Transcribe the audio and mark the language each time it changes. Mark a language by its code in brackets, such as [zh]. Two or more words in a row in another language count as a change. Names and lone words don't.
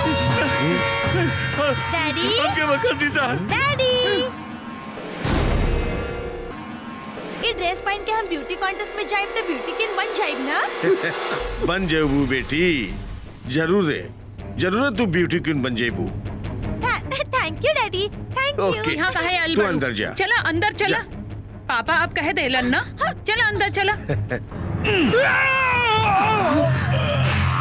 [bho] डैडी, हमके माफ कर दी साहब। डैडी, ये ड्रेस पहन के हम [en] beauty contest [bho] में जाइब तो [en] beauty king [bho] बन जाइब ना? बन जेबू बेटी, जरूर है, जरूर तू [en] beauty queen [bho] बन जेबू। [en] thank you daddy, thank you. [bho] ओके, यहाँ कहा है तू अंदर जा। चला अंदर चला। पापा अब कह दे लन ना, चला अंदर चला।